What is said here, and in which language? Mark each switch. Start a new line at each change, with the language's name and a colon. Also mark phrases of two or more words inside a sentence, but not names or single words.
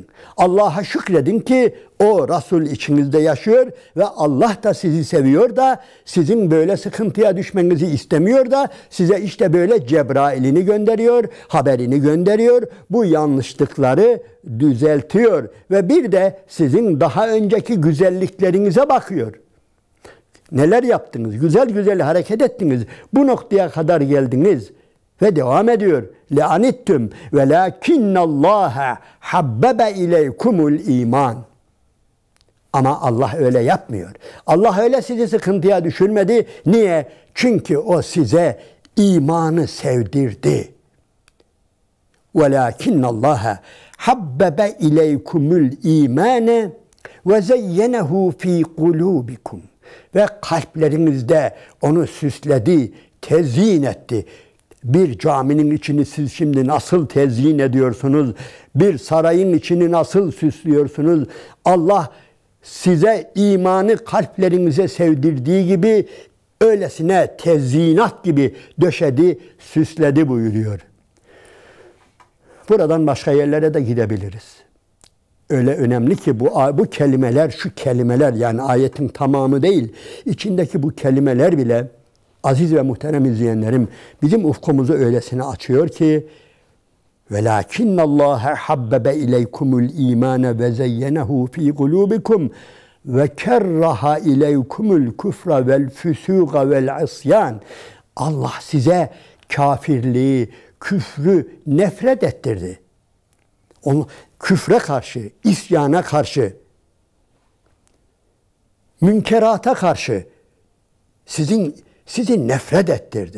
Turkish: Allah'a şükredin ki o Resul içinizde yaşıyor ve Allah da sizi seviyor da sizin böyle sıkıntıya düşmenizi istemiyor da size işte böyle Cebrail'ini gönderiyor, haberini gönderiyor. Bu yanlışlıkları düzeltiyor ve bir de sizin daha önceki güzelliklerinize bakıyor. Neler yaptınız? Güzel hareket ettiniz. Bu noktaya kadar geldiniz. Ve devam ediyor.
Arabic: لَعَنِتْتُمْ وَلَاكِنَّ اللّٰهَ حَبَّبَ اِلَيْكُمُ الْا۪يمَانِ.
Turkish: Ama Allah öyle yapmıyor. Allah öyle sizi sıkıntıya düşürmedi. Niye? Çünkü o size imanı sevdirdi.
Arabic: وَلَاكِنَّ اللّٰهَ حَبَّبَ اِلَيْكُمُ الْا۪يمَانَ وَزَيَّنَهُ ف۪ي قُلُوبِكُمْ.
Turkish: Ve kalplerinizde onu süsledi, tezyin etti. Bir caminin içini siz şimdi nasıl tezyin ediyorsunuz? Bir sarayın içini nasıl süslüyorsunuz? Allah size imanı kalplerinize sevdirdiği gibi öylesine tezyinat gibi döşedi, süsledi buyuruyor. Buradan başka yerlere de gidebiliriz. Öyle önemli ki bu kelimeler, şu kelimeler, yani ayetin tamamı değil, içindeki bu kelimeler bile aziz ve muhterem izleyenlerim bizim ufkumuzu öylesine açıyor ki
Arabic: وَلَاكِنَّ اللّٰهَ حَبَّبَ اِلَيْكُمُ الْا۪يمَانَ وَزَيَّنَهُ ف۪ي قُلُوبِكُمْ وَكَرَّهَ اِلَيْكُمُ الْكُفْرَ وَالْفُسُوقَ وَالْعِصْيَانِ.
Turkish: Allah size kafirliği, küfrü nefret ettirdi. Onu küfre karşı, isyana karşı, münkerata karşı sizi nefret ettirdi.